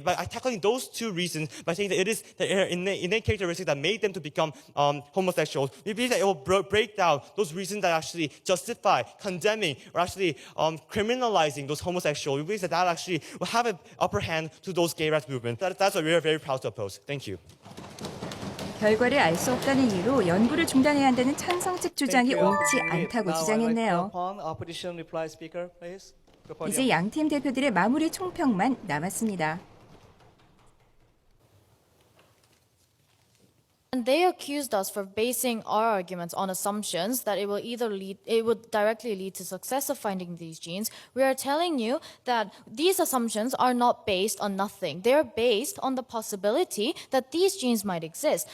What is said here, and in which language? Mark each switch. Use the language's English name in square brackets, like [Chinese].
[English] By tackling those two reasons, by saying that it is their innate characteristics that made them to become homosexuals, we believe that it will break down those reasons that actually justify condemning or actually criminalizing those homosexuals. We believe that actually will have an upper hand to those gay rights movement. That's what we are very proud to oppose. Thank you. [Korean] 결과를 알 수 없다는 이유로 연구를 중단해야 한다는 찬성 측 주장이 옳지 않다고 주장했네요. 이제 양팀 대표들의 마무리 총평만 남았습니다. [English] And they accused us for basing our arguments on assumptions that it would directly lead to success of finding these genes. We are telling you that these assumptions are not based on nothing. They are based on the possibility that these genes might exist.